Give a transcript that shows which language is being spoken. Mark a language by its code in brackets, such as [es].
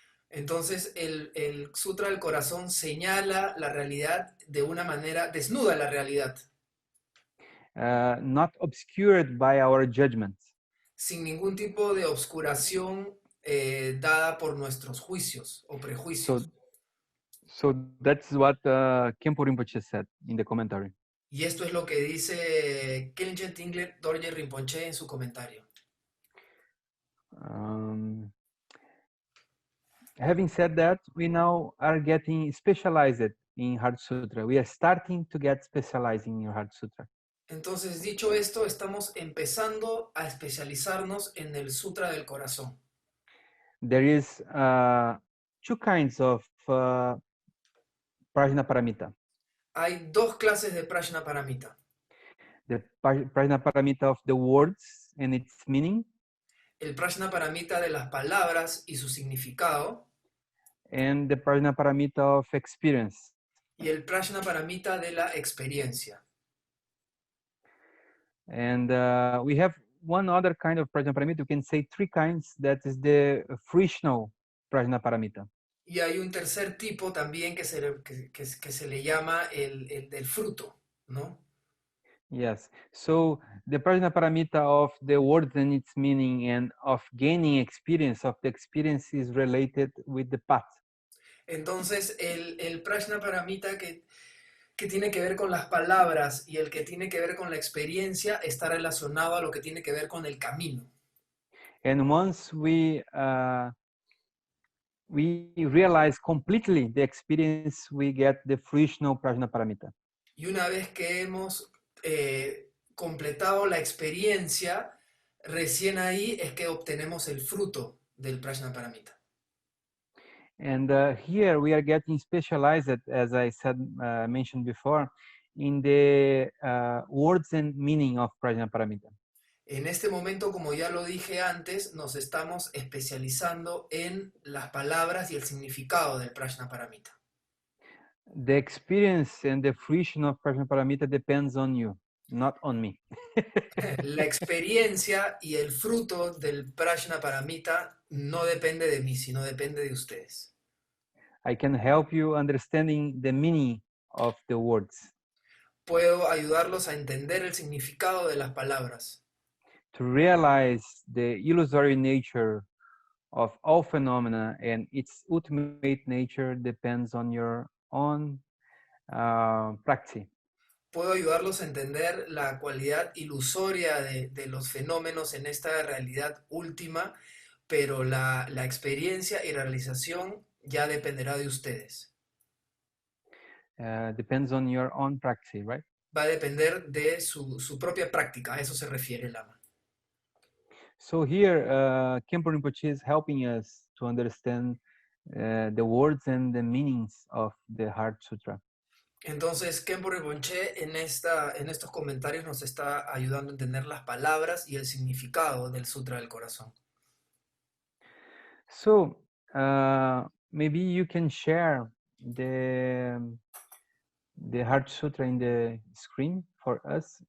[es] Entonces, el Sutra del Corazón señala la realidad de una manera, desnuda la realidad, [en] Not obscured by our judgments. [es] sin ningún tipo de obscuración dada por nuestros juicios o prejuicios. [en] So that's what Khenpo Rinpoche said in the commentary. [es] Y esto es lo que dice Khenchen Tingler Dorje Rinpoche en su comentario. [en] Having said that, we now are getting specialized in Heart Sutra. We are starting to get specialized in Heart Sutra. [es] Entonces, dicho esto, estamos empezando a especializarnos en el Sutra del Corazón. [en] There is two kinds of Prajna Paramita. [es] Hay dos clases de Prajna Paramita. [en] The Prajna Paramita of the words and its meaning, [es] El Prajna Paramita de las palabras y su significado, [en] and the Prajna Paramita of experience. [es] y el Prajna Paramita de la experiencia. [en] And we have one other kind of Prajna Paramita. You can say three kinds. That is the frictional Prajna Paramita. [es] Y hay un tercer tipo también que se le llama el del fruto, ¿no? [en] Yes. So the prajna paramita of the words and its meaning and of gaining experience of the experience is related with the path. [es] Entonces, el prajna paramita que tiene que ver con las palabras y el que tiene que ver con la experiencia está relacionado a lo que tiene que ver con el camino. [en] And once we realize completely the experience, we get the fruition of prajna paramita. [es] Y una vez que hemos completado la experiencia, recién ahí es que obtenemos el fruto del prajna paramita. [en] And here we are getting specialized, as I said, mentioned before, in the words and meaning of prajna paramita. [es] En este momento, como ya lo dije antes, nos estamos especializando en las palabras y el significado del prajna paramita. [en] The experience and the fruition of prajna paramita depends on you, not on me. [es] La experiencia y el fruto del prajna paramita no depende de mí, sino depende de ustedes. [en] I can help you understanding the meaning of the words, [es] Puedo ayudarlos a entender el significado de las palabras, [en] to realize the illusory nature of all phenomena, and its ultimate nature depends on your own practice. [es] puedo ayudarlos a entender la cualidad ilusoria de los fenómenos en esta realidad última, pero la experiencia y realización ya dependerá de ustedes. [en] Depends on your own practice, right? [es] Va a depender de su propia práctica, a eso se refiere Lama. [en] So here, Khenpo Rinpoche is helping us to understand the words and the meanings of the Heart Sutra. [es] Entonces, Khenpo Rinpoche en estos comentarios nos está ayudando a entender las palabras y el significado del Sutra del Corazón. [en] So maybe you can share the Heart Sutra in the screen for us.